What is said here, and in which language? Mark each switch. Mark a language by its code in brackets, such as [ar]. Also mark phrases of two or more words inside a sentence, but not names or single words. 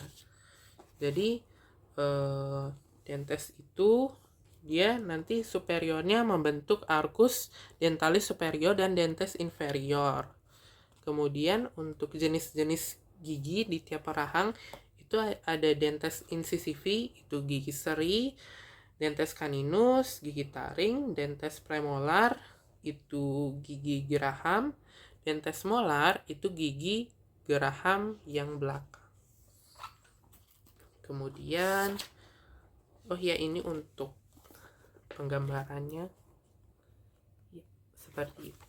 [id] Jadi dentes itu dia nanti superiornya membentuk [la] arcus dentalis superior [id] dan [la] dentes inferior. [id] Kemudian untuk jenis-jenis gigi di tiap rahang itu ada [la] dentes incisivi, [id] itu gigi seri, [la] dentes caninus, [id] gigi taring, [la] dentes premolar, [id] itu gigi geraham, [la] dentes molar, [id] itu gigi geraham yang belakang. Kemudian, oh ya ini untuk penggambarannya ya, seperti itu.